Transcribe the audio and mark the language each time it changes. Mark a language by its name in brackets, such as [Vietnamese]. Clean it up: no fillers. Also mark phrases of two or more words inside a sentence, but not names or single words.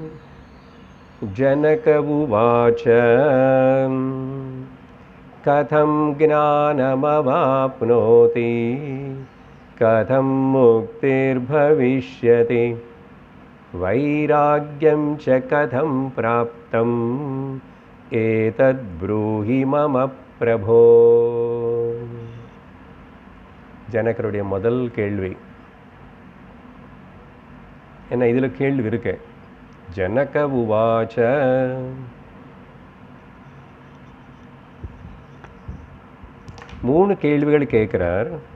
[Sanskrit] जनक उवाच कथं ज्ञानमवाप्नोति कथं मुक्तिर्भविष्यति वैराग्यं च कथं प्राप्तं एतद् ब्रूहि मम प्रभो. [Tamil] ஜனகருடைய முதல் கேள்வி என்ன? இதில் கேள்வி இருக்கு. [Sanskrit] जनक उवाच, [Tamil] மூணு கேள்விகள் கேட்குறார்.